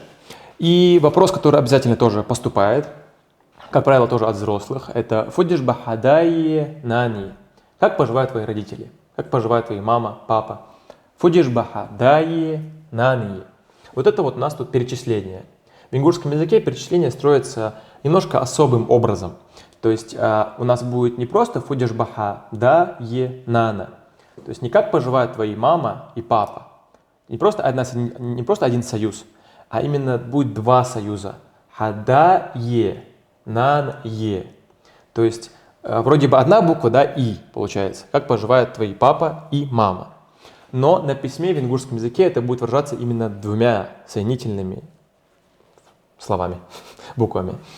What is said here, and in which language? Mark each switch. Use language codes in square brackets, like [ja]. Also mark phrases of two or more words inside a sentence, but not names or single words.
[ru] И вопрос, который обязательно тоже поступает, как правило, тоже от взрослых, это [inh] «Фудиш бахадаи нани». [ru] Как поживают твои родители? Как поживают твои мама, папа? [inh] «Фудиш бахадаи нани». [ru] Вот это вот у нас тут перечисление. В ингушском языке перечисление строится немножко особым образом. То есть у нас будет не просто [inh] «Фудиш бахадаи нана». [ru] То есть не как поживают твои мама и папа. Не просто один союз, а именно будет два союза. [inh] Хада-е, нан-е. [ru] То есть вроде бы одна буква, да, и получается. Как поживают твои папа и мама. Но на письме в ингушском языке это будет выражаться именно двумя соединительными словами, буквами.